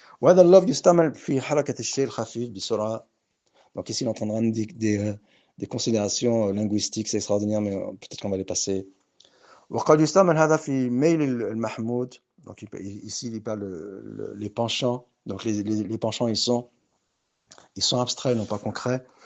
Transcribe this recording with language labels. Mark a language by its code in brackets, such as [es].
[ar] وهذا اللفظ يستعمل في حركة الشيء الخفيف بسرعة. [fr] Donc ici, il entendra des considérations linguistiques extraordinaires, mais peut-être qu'on va les passer. [ar] وقد يستعمل هذا في ميل المحمود. [fr] Donc ici, il parle les penchants. Donc les penchants, ils sont abstraits, non pas concrets.